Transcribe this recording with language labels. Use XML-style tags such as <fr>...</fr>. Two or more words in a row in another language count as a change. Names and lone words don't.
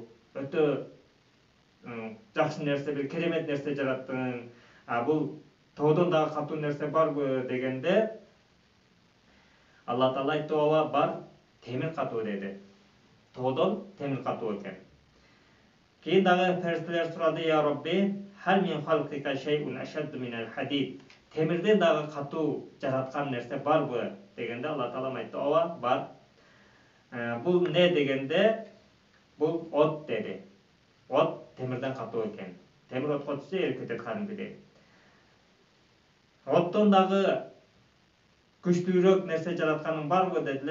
<ky>Өтө жакшы нерсе, бир керемет нерсе жараттың. Бул тоодон дагы катуу нерсе барбы дегенде, Алла Таала айтты: "Ооба, бар, темир катуу" деди. Тоодон темир катуу экен. Кийин дагы периштелер сурады:</ky> <ar>"يا ربي، هل من خلقك شيء أشد من الحديد."</ar> <ky>Темирден дагы катуу жараткан нерсе барбы дегенде, Алла Таала айтты: "Ооба, бар." Бул не дегенде, бул от деди. От темирден катуу экен. Темир отко түшсө эрип кетет кадимкидей. Оттон дагы күчтүүрөөк нерсе жаратканың барбы дедиле.</ky>